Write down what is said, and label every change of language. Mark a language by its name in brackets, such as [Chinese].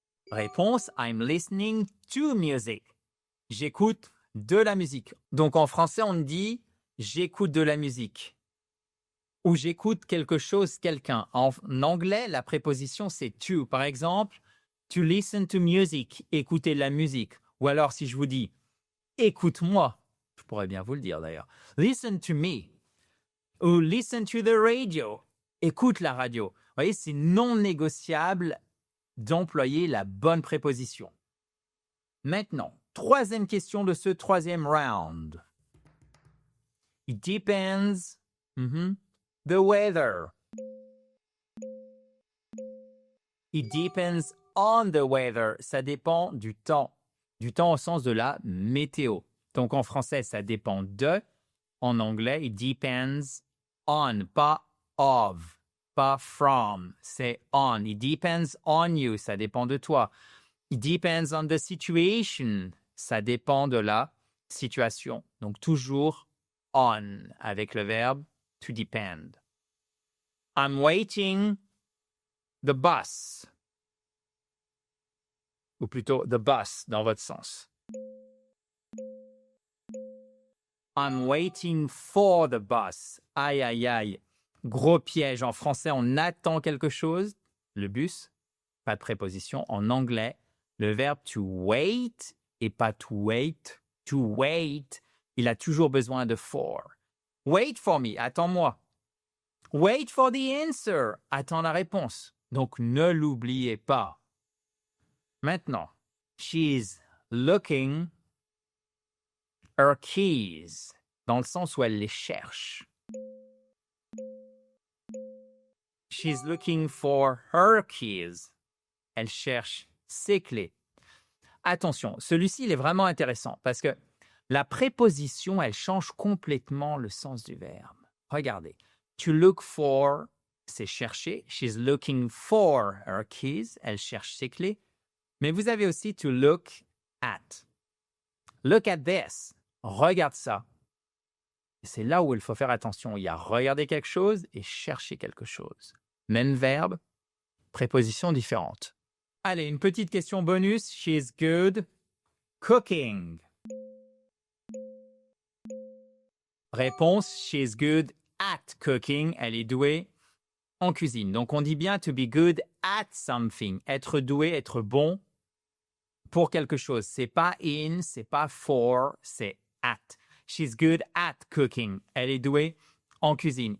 [English] Réponse, I'm listening to music. [French] J'écoute de la musique. Donc, en français, on dit j'écoute de la musique. Ou j'écoute quelque chose, quelqu'un. En anglais, la préposition, c'est to. Par exemple, [English] to listen to music, [French] écouter de la musique. Ou alors, si je vous dis, écoute-moi, je pourrais bien vous le dire d'ailleurs. [English] Listen to me. [French] Ou [English] listen to the radio. [French] Écoute la radio. Vous voyez, c'est non négociable d'employer la bonne préposition. Maintenant, troisième question de ce troisième round. [English] It depends. The weather. It depends on the weather. [French] Ça dépend du temps. Du temps au sens de la météo. Donc en français, ça dépend de. En anglais, [English] it depends on, [French] pas of, pas from. C'est on. [English] It depends on you. [French] Ça dépend de toi. [English] It depends on the situation. [French] Ça dépend de la situation. Donc toujours on avec le verbe to depend. [English] I'm waiting the bus. [French] Ou plutôt the bus dans votre sens. [English] I'm waiting for the bus. [French] Aïe, aïe, aïe. Gros piège. En français, on attend quelque chose. Le bus, pas de préposition. En anglais, le verbe to wait et pas to wait. To wait, il a toujours besoin de for. [English] Wait for me, [French] attends-moi. [English] Wait for the answer, [French] attends la réponse. Donc, ne l'oubliez pas. Maintenant, [English] she's looking her keys, [French] dans le sens où elle les cherche. [English] She's looking for her keys. [French] Elle cherche ses clés. Attention, celui-ci, il est vraiment intéressant parce que la préposition, elle change complètement le sens du verbe. Regardez. To look for, c'est chercher. [English] She's looking for her keys. [French] Elle cherche ses clés. Mais vous avez aussi to look at. [English] Look at this. [French] Regarde ça. Et c'est là où il faut faire attention. Il y a regarder quelque chose et chercher quelque chose. Même verbe, préposition différente. Allez, une petite question bonus. [English] She's good cooking. Réponse, she's good at cooking, [French] elle est douée en cuisine. Donc, on dit bien [English] to be good at something. [French] Être doué, être bon pour quelque chose. C'est pas in, c'est pas for, c'est at. [English] She's good at cooking. [French] Elle est douée en cuisine.